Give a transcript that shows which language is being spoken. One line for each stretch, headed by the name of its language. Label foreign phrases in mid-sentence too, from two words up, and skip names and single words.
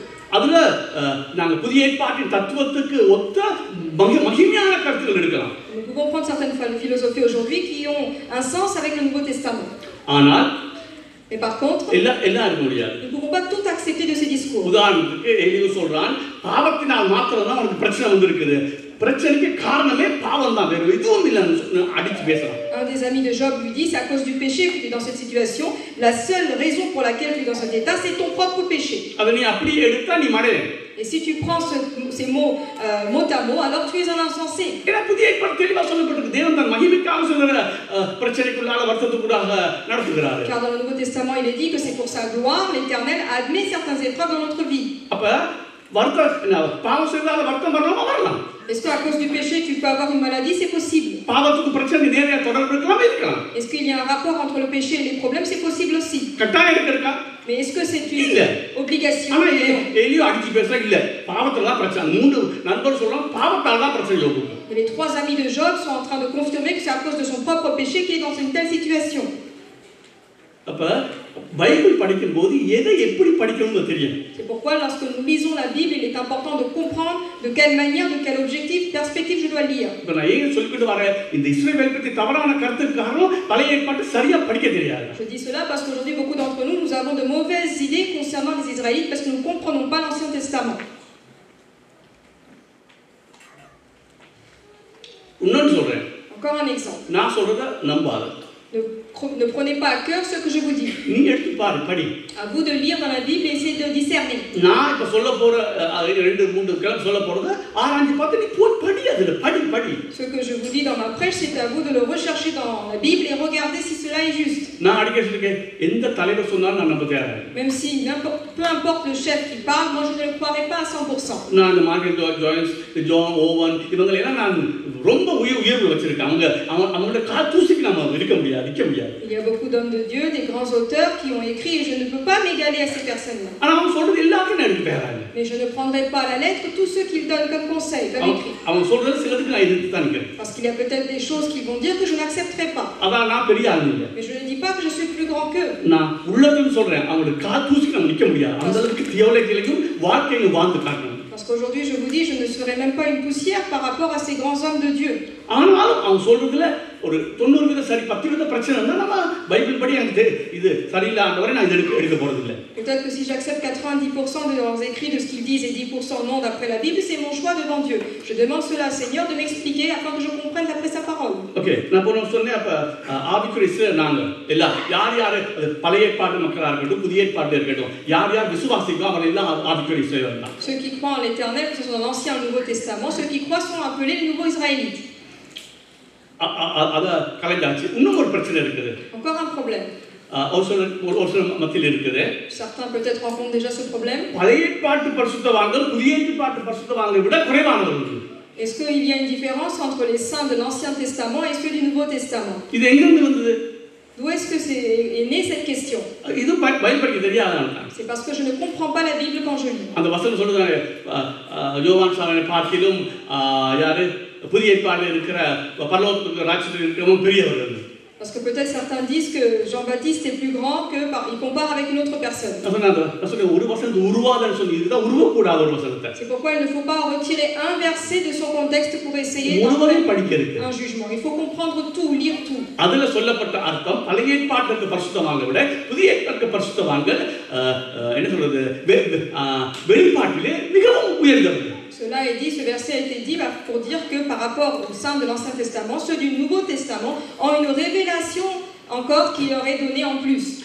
Tamil: அதுல நாங்க புதிய ஏற்பாட்டின் தத்துவத்துக்கு ஒத்த மகிமையான கருத்துக்கள் எடுக்கலாம்.
French: Nous pouvons prendre certaines philosophies aujourd'hui qui ont un sens avec le Nouveau Testament.
Tamil: ஆனால்
French: Mais par contre,
Tamil: எல்லாம் இருக்க முடியாது.
French: nous ne pouvons pas tout accepter de ces discours.
Tamil: உதாரணத்துக்கு எலியு சொல்றான், பாவத்தினால் மாத்திரம் தான் அவனுக்கு பிரச்சனை வந்திருக்குது. பிரச்சனைக்கு காரணமே பாவம் தான், வேற எதுவும் இல்லைன்னு அடிச்சு பேசுறான்.
French: Un des amis de Job lui dit, c'est à cause du péché que tu es dans cette situation. La seule raison pour laquelle tu es dans cet état, c'est ton propre péché.
Tamil: அதை நீ அப்படியே எடுத்தா நீ மடையன்.
French: Et si tu prends ces mots mot à mot, alors tu es un insensé.
Tamil: ஏன்னா புதிய ஏற்பாடு தெளிவா சொல்லப்பட்டிருக்கு. தேவன் தன் மகிமைக்காக சொல்லுகிற பிரச்சனைக்குள்ளால வருத்தத்துக்குள்ளாக நடத்துகிறார்.
French: Car dans le Nouveau Testament, il est dit que c'est pour sa gloire, l'Éternel admet certaines épreuves dans notre vie.
Tamil: அப்ப வருத்தம் பாவம் செய்தால வருத்தம் வரலாமா? வரலாம்.
French: Est-ce qu'à cause du péché, tu peux avoir une maladie? C'est possible.
Tamil: பாவத்துக்கு பிரச்சனை நேரடியா தொடர்பு இருக்கலாம், இருக்கலாம்.
French: Est-ce qu'il y a un rapport entre le péché et les problèmes? C'est possible aussi.
Tamil: கட்டாயம் இருக்கா?
French: Mais est-ce que c'est une obligation?
Tamil: ஆனா எலியோ அடிச்சு பேசுறா இல்ல, பாவத்தால தான் பிரச்சனை. 3 நண்பர் சொல்றாங்க பாவத்தால தான் பிரச்சனை யோபு.
French: Et les 3 amis de Job sont en train de confirmer que c'est à cause de son propre péché qu'il est dans une telle situation.
Tamil: அப்ப பைபிள் படிக்கும்போது எதை எப்படி படிக்கணும்னு தெரியும்.
French: C'est pourquoi lorsque nous lisons la Bible, il est important de comprendre de quelle manière, de quel objectif, perspective je dois lire.
Tamil: இப்ப நான் ஏன் சொல்லிட்டு வர இந்த இஸ்ரவேல் பத்தி தவறான கருத்துக்கு காரணம் பழைய ஏற்பாட்டை சரியா படிக்க தெரியாது.
French: Je dis cela parce qu'aujourd'hui beaucoup d'entre nous, nous avons de mauvaises idées concernant les Israélites parce que nous ne comprenons pas l'Ancien Testament.
Tamil: இன்னொன்னு சொல்றேன்.
French: Encore un exemple.
Tamil: நான் சொல்றத நம்பாத.
French: Ne prenez pas à cœur ce que je vous dis.
Tamil: நீ எடுத்து பாரு, படி.
French: À vous de lire dans la Bible et essayer de discerner.
Tamil: நான் இப்ப சொல்ல போற 2-3 கிளம்ப சொல்ல போறது ஆராய்ஞ்சு பார்த்து நீ போய் படி, அதுல படி.
French: Ce que je vous dis dans ma prêche, c'est à vous de le rechercher dans la Bible et regarder si cela est juste.
Tamil: நான் அடிக்கடி சொல்றேன், எந்த தலைவர் சொன்னாலும் நான் நம்ப தயாரா.
French: Même si peu importe le chef qui parle, moi je ne le croirai pas à 100%.
Tamil: நான் இந்த மார்க்கெட் ஜாய்ஸ், ஜான் ஓவன் இவங்க எல்லாம் நான் ரொம்ப உயர்வு வச்சிருக்கேன். அவங்களோட கால் தூசிக்கு நம்ம இருக்க முடியாது.
French: Il y a beaucoup d'hommes de Dieu, des grands auteurs qui ont écrit et je ne peux pas m'égaler à ces personnes-là. Mais je ne prendrai pas à la lettre tous ceux qu'ils donnent comme conseil, comme écrit. Parce qu'il y a peut-être des choses qu'ils vont dire que je n'accepterai pas. Mais je ne dis pas que je suis plus grand qu'eux. Parce qu'aujourd'hui je vous dis, je ne serai même pas une poussière par rapport à ces grands hommes de Dieu.
Tamil: ஒரு 90% சரி 10% பிரச்சனை இருந்தா நம்ம பைபிள் படி எனக்கு இது சரியில்லை ஆண்டவரே நான் இத எடுக்க போறது இல்ல.
French: Peut-être que si j'accepte 90% de leurs écrits de ce qu'ils disent et 10% non d'après la Bible, c'est mon choix devant Dieu. Je demande cela au Seigneur de m'expliquer afin que je comprenne d'après sa parole.
Tamil: ஓகே, நான் போன சொன்னேன் அப்ப ஆவிக்குரிய நாங்க எல்லாம் யார் பழைய ஏற்பாட்டு மக்களா இருக்கட்டும் புதிய ஏற்பாட்டு இருக்கட்டும் யார் விசுவாசிக்கோ அவங்க எல்லாம் ஆவிக்குரிய இஸ்ரவேல் தான்.
French: Ceux qui croient en l'Éternel, que ce soit dans l'Ancien ou le Nouveau Testament, ceux qui croient sont appelés les nouveaux Israélites.
Tamil: அத கலைஞ்சாச்சு. இன்னும் ஒரு பிரச்சனை இருக்குது.
French: Encore un problème.
Tamil: ஒரு சில மத்தியில் இருக்குது.
French: Certains peut-être rencontrent déjà ce problème.
Tamil: பழைய ஏற்பாட்டு பரிசுத்தவான்கள் புதிய ஏற்பாட்டு பரிசுத்தவான்களை விட குறைவானவர்கள்.
French: Est-ce qu'il y a une différence entre les saints de l'Ancien Testament et ceux du Nouveau Testament?
Tamil: இது எங்கிருந்து vந்தது?
French: D'où est-ce que est née cette question?
Tamil: இது பைபிளுக்கு தெரியாதனால.
French: C'est parce que je ne comprends pas la Bible quand je lis.
Tamil: அந்த வசனம் சொல்றாங்க யோவான் சாவனை பார்க்கிலும் யாரு புதிய ஏற்பாட்டில் இருக்கிற பரலோகத்துக்கு ராஜ்யத்தில் இருக்கிறவங்க பெரியவர்கள்.
French: Parce que peut-être certains disent que Jean-Baptiste est plus grand que il compare avec une autre personne. C'est pourquoi il ne faut pas retirer un verset de son contexte pour essayer d'en faire un jugement. Il faut comprendre tout, lire tout. Cela est dit, ce verset a été dit pour dire que par rapport aux saints de l'Ancien Testament, ceux du Nouveau Testament ont une révélation encore qui leur est donnée en plus.